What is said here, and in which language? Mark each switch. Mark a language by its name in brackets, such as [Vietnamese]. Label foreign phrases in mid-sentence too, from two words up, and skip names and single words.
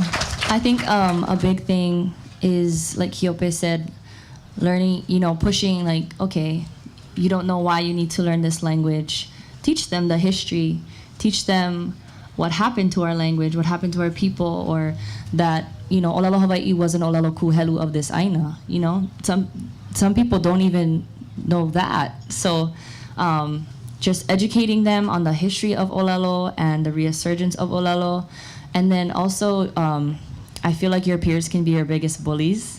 [English] I think a big thing is, like Hiope said, learning, pushing, like, okay, you don't know why you need to learn this language. Teach them the history. Teach them what happened to our language, what happened to our people, or that, [Hawaiian] ʻŌlelo Hawaii [English] was an [Hawaiian] ʻŌlelo kuhelu [English] of this aina. Some people don't even know that. So just educating them on the history of ʻŌlelo and the resurgence of ʻŌlelo. And then also, I feel like your peers can be your biggest bullies.